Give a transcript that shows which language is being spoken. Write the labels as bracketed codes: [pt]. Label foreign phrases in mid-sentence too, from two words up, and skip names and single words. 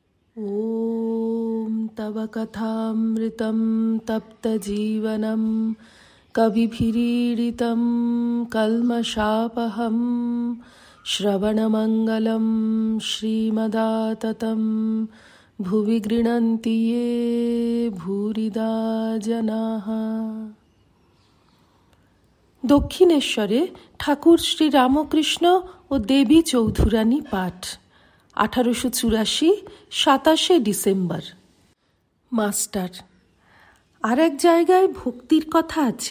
[sa] ॐ तव कथामृतं तप्तजीवनं कविभिरीडितं कल्मषापहं श्रवणमङ्गलं श्रीमदाततं भुवि गृह्णन्ति ये भूरिदा जनाः। [bn] দক্ষিণেশ্বরে ঠাকুর শ্রী রামকৃষ্ণ ও দেবী চৌধুরানী পাঠ 1884 27 ডিসেম্বর। মাস্টার, আর এক জায়গায় ভক্তির কথা আছে।